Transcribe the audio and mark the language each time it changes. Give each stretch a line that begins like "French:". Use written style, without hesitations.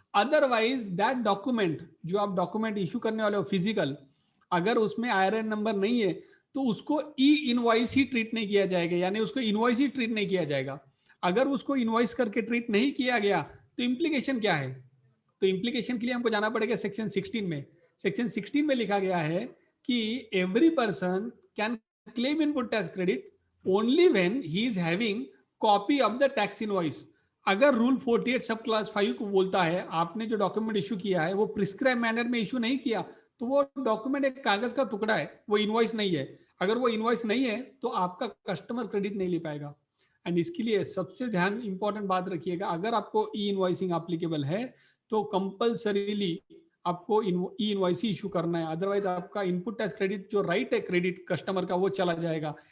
English: otherwise that document,
Hindi: जो आप document issue करने वाले हो फिजिकल, अगर उसमें आईआरएन नंबर नहीं है तो उसको ई इनवॉइस ही ट्रीट नहीं किया जाएगा, यानी उसको इनवॉइस ही ट्रीट नहीं किया जाएगा। अगर उसको इनवॉइस करके ट्रीट नहीं किया गया तो इम्प्लीकेशन क्या है? तो इम्प्लीकेशन के लिए हमको जाना पड़ेगा सेक्शन 16 में।
English: section 16
Hindi: में लिखा गया है कि
English: Every person can claim input tax credit only when he is having copy of the tax invoice।
Hindi: अगर रूल 48 सब क्लास 5 को बोलता है आपने जो डॉक्यूमेंट इशू किया है वो प्रिस्क्राइब मैनर में इशू नहीं किया, तो वो डॉक्यूमेंट एक कागज का टुकड़ा है, वो इनवॉइस नहीं है। अगर वो इनवॉइस नहीं है तो आपका कस्टमर क्रेडिट नहीं ले पाएगा। एंड इसके लिए सबसे ध्यान इंपॉर्टेंट बात रखिएगा, अगर आपको ई इनवॉइसिंग एप्लीकेबल है तो कंपल्सरीली आपको ई इनवॉइस इशू करना है, अदरवाइज आपका इनपुट टैक्स क्रेडिट जो राइट है क्रेडिट कस्टमर का वो चला जाएगा।